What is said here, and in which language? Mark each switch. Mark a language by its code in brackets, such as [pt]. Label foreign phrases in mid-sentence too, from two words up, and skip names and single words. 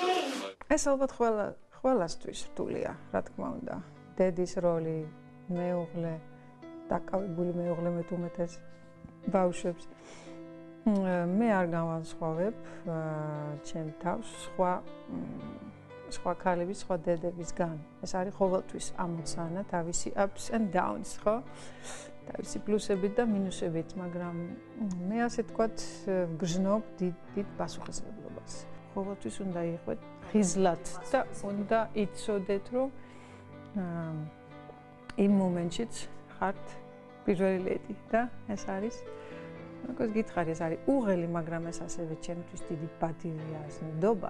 [ka] ეს ალბათ ყველასთვის რთულია რა თქმა უნდა დედის როლი მეუღლე დაკავებული მეუღლე მე თუმეტეს ბავშვებს მე არ განვასხვავებ ჩემ თავს სხვა ქალების, სხვა დედებისგან. ეს არის ყოველთვის ამოცანა, თავისი [en] ups and downs, [ka] ხო? თავისი პლუსებით და მინუსებით, მაგრამ მე ასე თქვათ გრძნობ დიდ პასუხისმგებლობას. ყოველთვის უნდა იყვეთ ხიზლად და უნდა იცოდეთ, რომ იმ მომენტშიც ხართ პირველი ლედი და ეს არის როგორც გითხარი, ეს არის უღელი, მაგრამ ეს ასევე ჩემთვის დიდი პატივია, ეს ნდობა.